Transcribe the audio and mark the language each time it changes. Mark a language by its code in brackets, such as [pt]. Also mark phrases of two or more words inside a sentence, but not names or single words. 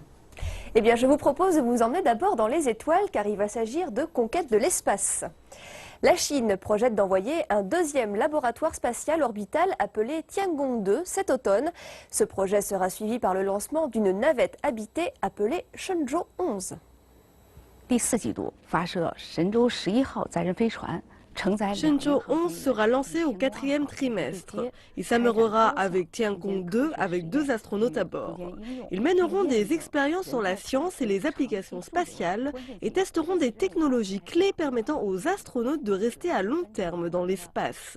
[fr] Eh bien, je vous propose de vous emmener d'abord dans les étoiles car il va s'agir de conquête de l'espace. La Chine projette d'envoyer un 2e laboratoire spatial orbital appelé Tiangong-2 cet automne. Ce projet sera suivi par le lancement d'une navette habitée appelée Shenzhou 11. [zh] 第4季度发射神舟11号载人飞船。 [fr] Shenzhou 11 sera lancé au 4e trimestre. Il s'améliorera avec Tiangong-2 avec 2 astronautes à bord. Ils mèneront des expériences sur la science et les applications spatiales et testeront des technologies clés permettant aux astronautes de rester à long terme dans l'espace.